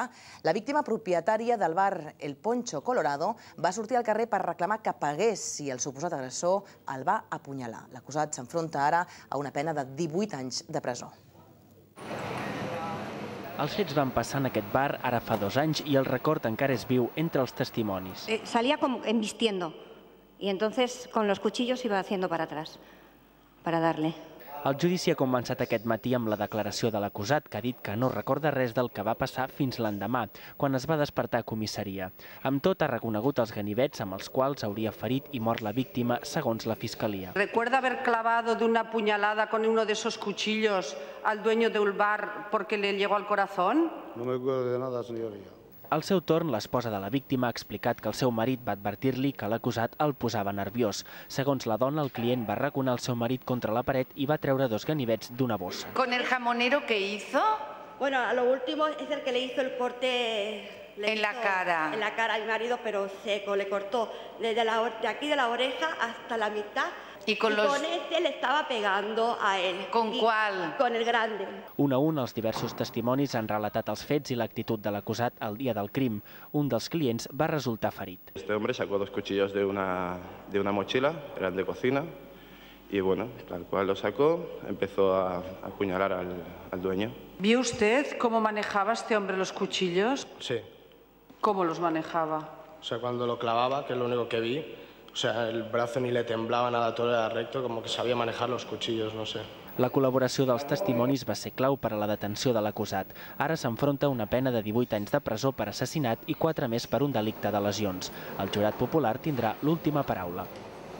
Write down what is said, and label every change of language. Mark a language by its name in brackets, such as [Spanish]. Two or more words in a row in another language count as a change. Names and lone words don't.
[Catalan] La víctima propietària del bar El Poncho Colorado va sortir al carrer per reclamar que pagués i el suposat agressor el va apunyalar. L'acusat s'enfronta ara a una pena de 18 anys de presó. Els fets van passar en aquest bar ara fa 2 anys i el record encara és viu entre els testimonis. [Spanish] Salía como embistiendo y entonces con los cuchillos iba haciendo para atrás para darle. [Catalan] El judici ha començat aquest matí amb la declaració de l'acusat, que ha dit que no recorda res del que va passar fins l'endemà, quan es va despertar a comissaria. Amb tot, ha reconegut els ganivets amb els quals hauria ferit i mort la víctima, segons la fiscalia. [Spanish] ¿Recuerda haber clavado de una puñalada con uno de esos cuchillos al dueño del bar porque le llegó al corazón? No me acuerdo de nada, señoría. [Catalan] Al seu torn, l'esposa de la víctima ha explicat que el seu marit va advertir-li que l'acusat el posava nerviós. Segons la dona, el client va arraconar el seu marit contra la paret i va treure 2 ganivets d'una bossa. [Spanish] ¿Con el jamonero qué hizo? Bueno, a lo último es el que le hizo el corte en la cara. En la cara a mi marido, pero seco, le cortó de aquí de la oreja hasta la mitad. Y con este le estaba pegando a él. ¿Con cuál? Con el grande. [Catalan] Un a un, els diversos testimonis han relatat els fets i l'actitud de l'acusat el dia del crim. Un dels clients va resultar ferit. [Spanish] Este hombre sacó 2 cuchillos de una mochila, eran de cocina, y bueno, tal cual lo sacó, empezó a apuñalar al dueño. ¿Vio usted cómo manejaba este hombre los cuchillos? Sí. ¿Cómo los manejaba? O sea, cuando lo clavaba, que es lo único que vi, o sea, el brazo ni le temblaba nada, todo era recto, como que sabía manejar los cuchillos, no sé. [Catalan] La col·laboració dels testimonis va ser clau per a la detenció de l'acusat. Ara s'enfronta a una pena de 18 anys de presó per assassinat i 4 més per un delicte de lesions. El jurat popular tindrà l'última paraula.